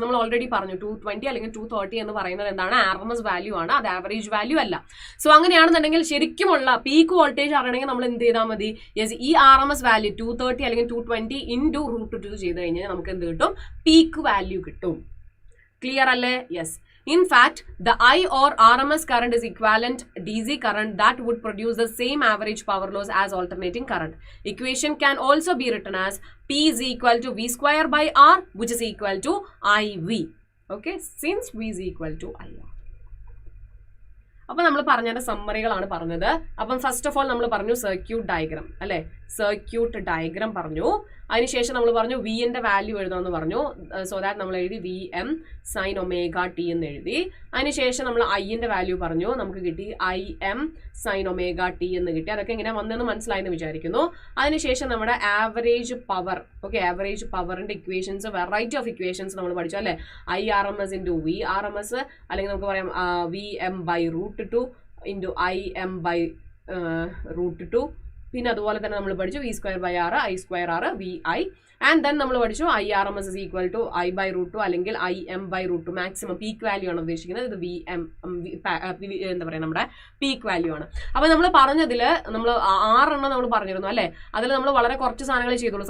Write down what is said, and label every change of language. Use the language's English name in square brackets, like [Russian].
[Malayalam] നമ്മൾ ഓൾറെഡി പറഞ്ഞു 220 അല്ലെങ്കിൽ 230 എന്ന് പറയുന്നത് എന്താണ്? RMS വാല്യൂ ആണ്, അത് ആവറേജ് വാല്യൂ അല്ല. സോ അങ്ങനെയാണെന്നുണ്ടെങ്കിൽ ശരിക്കുമുള്ള പീക്ക് വോൾട്ടേജ് അറിയണമെങ്കിൽ നമ്മൾ എന്ത് ചെയ്താൽ മതി? യെസ്, ഈ RMS വാല്യൂ 230 അല്ലെങ്കിൽ 220 × √2 ചെയ്ത് കഴിഞ്ഞാൽ നമുക്ക് എന്ത് കിട്ടും? പീക്ക് വാല്യൂ കിട്ടും. ക്ലിയർ അല്ലേ? Yes. [English] In fact, the I or RMS current is equivalent DC current that would produce the same average power loss as alternating current. Equation can also be written as P is equal to V²/R, which is equal to IV. Okay, since V is equal to IR. [Malayalam] അപ്പം നമ്മൾ പറഞ്ഞതിന്റെ സമ്മറികളാണ് പറഞ്ഞത്. അപ്പം [English] first of all [Malayalam] നമ്മൾ പറഞ്ഞു circuit diagram അല്ലെ, circuit diagram പറഞ്ഞു. അതിനുശേഷം നമ്മൾ പറഞ്ഞു വിന്റെ വാല്യൂ എഴുതാമെന്ന് പറഞ്ഞു. [English] so that [Malayalam] നമ്മൾ എഴുതി VM sin ωt എന്ന് എഴുതി. അതിനുശേഷം നമ്മൾ ഐന്റെ വാല്യൂ പറഞ്ഞു, നമുക്ക് കിട്ടി IM sin ωt എന്ന് കിട്ടി. അതൊക്കെ ഇങ്ങനെ വന്നെന്ന് മനസ്സിലായെന്ന് വിചാരിക്കുന്നു. അതിനുശേഷം നമ്മുടെ ആവറേജ് പവർ, ഓക്കെ, ആവറേജ് പവറിന്റെ ഇക്വേഷൻസ്, [English] variety of equations [Malayalam] നമ്മൾ പഠിച്ചു അല്ലെ. IRMS × VRMS, അല്ലെങ്കിൽ നമുക്ക് പറയാം VM/√2 × IM/√2. പിന്നെ അതുപോലെ തന്നെ നമ്മൾ പഠിച്ചു V²/R, I²R, VI. [English] and then [Malayalam] നമ്മൾ പഠിച്ചു IRMS = I/√2 അല്ലെങ്കിൽ IM/√2. മാക്സിമം പീക്ക് വാല്യൂ ആണ് ഉദ്ദേശിക്കുന്നത്. ഇത് VM എന്താ പറയുക, നമ്മുടെ പീക്ക് വാല്യൂ ആണ്. അപ്പോൾ നമ്മൾ പറഞ്ഞതിൽ നമ്മൾ 6 എണ്ണം നമ്മൾ പറഞ്ഞിരുന്നു അല്ലേ. അതിൽ നമ്മൾ വളരെ കുറച്ച് സാധനങ്ങൾ ചെയ്തുള്ളൂ.